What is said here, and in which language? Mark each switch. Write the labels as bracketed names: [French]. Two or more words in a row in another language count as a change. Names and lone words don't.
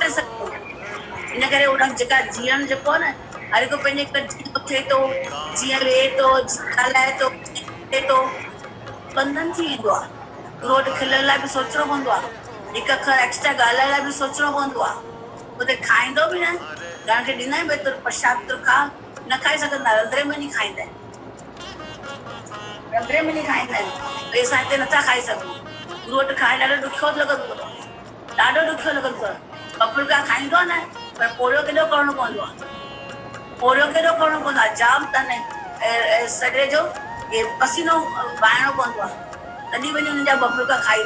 [Sindhi] करे सघंदो इन करे उन जेका जीअण जेको आहे न हर को पंहिंजे थिए थो जीअं वेहे थो ॻाल्हाए थो थिए थो बंधन थी वेंदो आहे रोड खिलण लाइ बि सोचणो पवंदो आहे हिकु अखर एक्स्ट्रा ॻाल्हाइण लाइ बि सोचणो पवंदो आहे उते खाईंदो बि न ॼण खे ॾींदा आहिनि भई तुर प्रसाद तुर खा न खाई सघंदा रंधिणे में नी खाईंदा आहिनि रंधिणे में नी खाईंदा आहिनि भई असां हिते नथा खाई सघूं रोट खाइण ॾाढो ॾुखियो लॻंदो ॾाढो ॾुखियो लॻंदो आहे ॿ फुल्का खाईंदो आहे न पर पोरियो केॾो करणो पवंदो आहे पोरियो केॾो करणो पवंदो आहे जाम तन सॼे जो पसीनो बहाइणो पवंदो आहे तॾहिं वञी हुननि जा 2 फुल्का खाईंदो